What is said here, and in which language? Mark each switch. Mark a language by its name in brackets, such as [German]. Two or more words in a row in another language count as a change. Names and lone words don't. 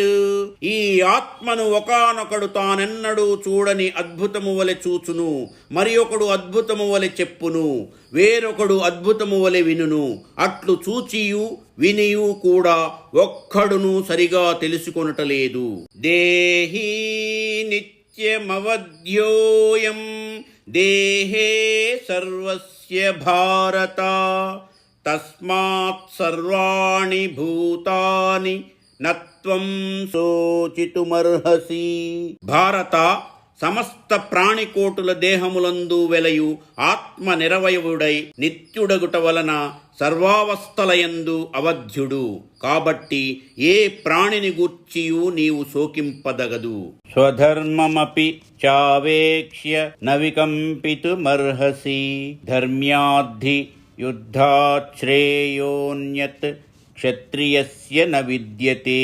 [Telugu] ఈ ఆత్మను ఒకానొకడు తానెన్నడూ చూడని అద్భుతము వలె చూచును, మరి ఒకడు అద్భుతము వలె చెప్పును, వేరొకడు అద్భుతము వలె వినును. అట్లు చూచియు వినియు కూడా ఒక్కడును సరిగా తెలుసుకొనటలేదు. [Sanskrit] దేహీ నిత్యమవధ్యోయం దేహే సర్వస్య భారత తస్మాత్ సర్వాణి భూతాని నత్వం శోచితుమర్హసి. [Telugu] భారత, సమస్త ప్రాణికోటుల దేహములందు వెలయు ఆత్మ నిరవయవుడై నిత్యుడగుట వలన సర్వావస్థలయందు అవధ్యుడు. కాబట్టి ఏ ప్రాణిని గూర్చియు నీవు శోకింపదగదు. [Sanskrit] స్వధర్మమపి చావేక్ష్య న వికంపితుమర్హసి ధర్మ్యాద్ధి యుద్ధాశ్రేయోన్యత్ క్షత్రియస్య న విద్యతే.